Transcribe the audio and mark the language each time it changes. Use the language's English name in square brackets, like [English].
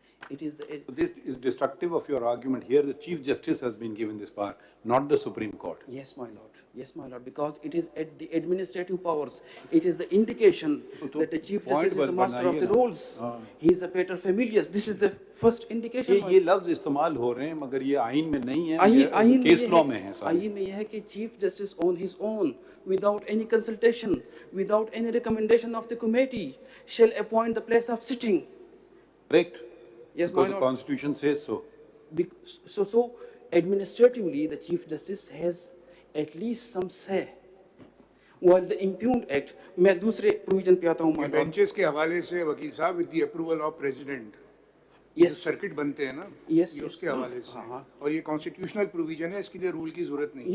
[English] This is destructive of your argument. Here the Chief Justice has been given this power, not the Supreme Court. Yes, my lord. Yes, my lord. Because it is at the administrative powers. It is the indication that the Chief Justice is the master of the rolls. He is a pater familias. This is the first indication. [Hindi] ये लफ्ज इस्तेमाल हो रहे हैं, मगर ये आइन में नहीं है. केस लॉ में है. आइन में यह है कि [English] Chief Justice on his own, without any consultation, without any recommendation of the committee, shall appoint the place of sitting. Correct. Yes, Because my lord. Constitution says so. So administratively, the Chief Justice has at least some say. While the Impugned Act, [Hindi] मैं दूसरे provision पे आता हूँ, [English] my lord. [Hindi] Benches के हवाले से वकील साहब [English] With the approval of president Yes. [Hindi] Circuit बनते हैं ना [English] Yes, [Hindi] ये [English] yes. [Hindi] उसके हवाले से हाँ. और ये कॉन्स्टिट्यूशनल प्रोविजन है इसके लिए रूल की जरूरत नहीं